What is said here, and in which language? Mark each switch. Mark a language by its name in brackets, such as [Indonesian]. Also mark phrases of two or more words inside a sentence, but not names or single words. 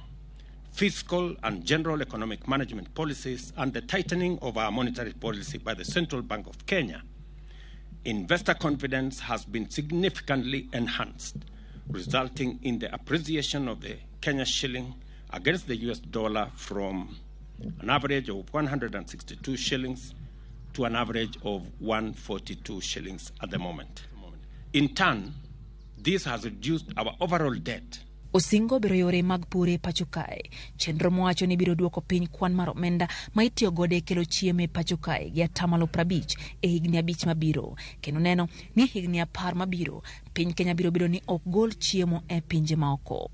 [English] Fiscal and general economic management policies and the tightening of our monetary policy by the Central Bank of Kenya, investor confidence has been significantly enhanced, resulting in the appreciation of the Kenya shilling against the US dollar from an average of 162 shillings to an average of 142 shillings at the moment. In turn, this has reduced our overall debt. [Luo (Kenya and Tanzania)] Osingo biro yore mag pure pachukae. Chenro mowacho ni biro duoko piny kwan mar omenda ma itiyo gode kelo chiemo e pachukae gi 50% e higni 5 mabiro. Kendo neno ni higni 10 mabiro piny Kenya biro bedo ni ok gol chiemo e pinje maoko.